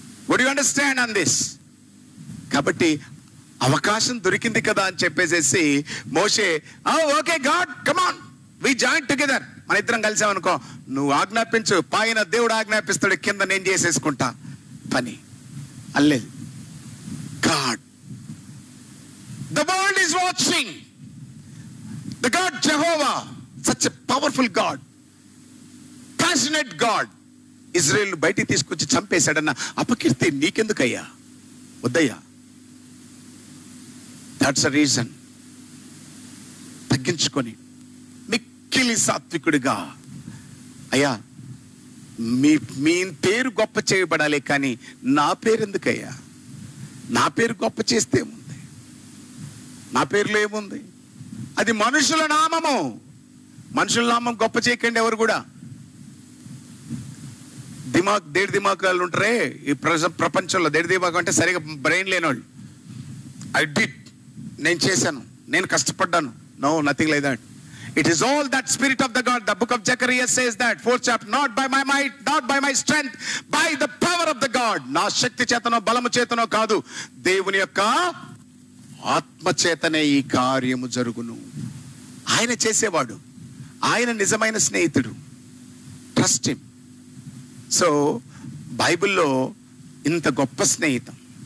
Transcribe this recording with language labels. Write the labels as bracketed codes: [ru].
[en] Would you understand on this? [te] కాబట్టి అవకాశం దొరికింది కదా అని చెప్పేసేసి మోషే, [en] okay God come on we join together, [te] మన ఇద్దరం కలిసామనుకో, నువ్వు ఆజ్ఞాపించు, పైన దేవుడు ఆజ్ఞాపిస్తాడు, కింద నేను చేసేసుకుంటా పని అల్లేదు. [en] God, the world is watching, the God Jehovah, such a powerful God, passionate God, [te] Israel బయటికి తీసుకొచ్చి చంపేశాడన్న అపకీర్తి నీకెందుకయ్యా? వద్దయ్యా. [en] That's a reason. [te] తగ్గించుకొని మిక్కిలి సాత్వికుడిగా, అయ్యా మీ పేరు గొప్ప చేయబడాలి, కానీ నా పేరు ఎందుకయ్యా? నా పేరు గొప్ప చేస్తే ఏముంది? నా పేరులో ఏముంది? అది మనుషుల నామము. మనుషుల నామం గొప్ప చేయకండి ఎవరు కూడా. దేడి దిమాకాలు ఉంటారే ఈ ప్రపంచంలో. దేడి దిమాకు అంటే సరిగా బ్రెయిన్ లేనివాళ్ళు. [en] I did, [te] నేను చేశాను, నేను కష్టపడ్డాను. [en] No, nothing like that. It is all that spirit of the God. The book of Zechariah says that, 4th chapter, not by my might, not by my strength, by the power of the God. [te] నా శక్తి చేతనో బలము చేతనో కాదు, దేవుని యొక్క ఆత్మ చేతనే ఈ కార్యము జరుగును. ఆయన చేసేవాడు, ఆయన నిజమైన స్నేహితుడు. [en] Trust him. [te] సో బైబిల్లో ఇంత గొప్ప స్నేహితం.